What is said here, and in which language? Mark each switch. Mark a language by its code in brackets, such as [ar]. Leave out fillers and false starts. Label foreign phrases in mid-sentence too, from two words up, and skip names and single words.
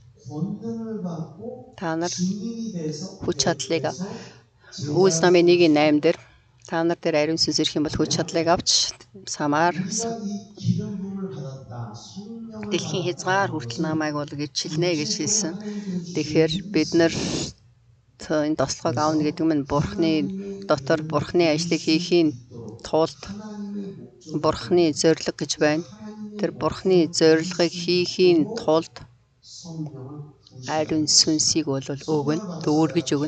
[ko] 권능을 받고 [mn] та нар [ko] 증인이 돼서 [mn] хүч чадлыг Үлс номын 1:8 дээр Та нар дээр ариун сүнс ирэх юм бол хүч чадлыг авч самаар [ko] 우리가 이 기름 부음을 받았다. 성령을 [mn] дэлхийн хязгаар хүртэл намайг бол гэж хэлнэ гэж хэлсэн. [ko] 하나님께서 [mn] Тэгэхээр бид нар энэ тослогоог аавна гэдэг нь Бурхны дотор Бурхны ажлыг хийхийн тулд Бурхны зориг гэж байна. Тэр Бурхны зорилгыг хийхийн тулд ариун сүнсийг бол өгнө, дүүргэж өгнө.